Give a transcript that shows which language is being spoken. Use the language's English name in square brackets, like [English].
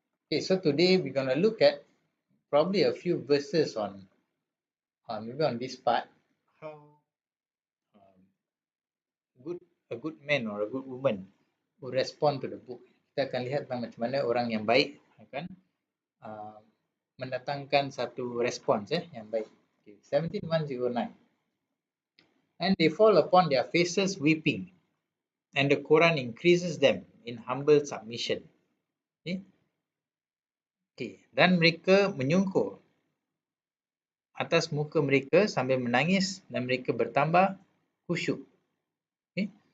[English] Okay, so today we're going to look at probably a few verses on maybe on this part, how a good man or a good woman will respond to the book. [Malay] Kita akan lihat tentang macam mana orang yang baik akan mendatangkan satu respons yang baik. [English] Okay, 17109. And they fall upon their faces weeping, and the Quran increases them in humble submission. [Malay] Okay. Dan mereka menyungkur atas muka mereka sambil menangis dan mereka bertambah khusyuk. Okay.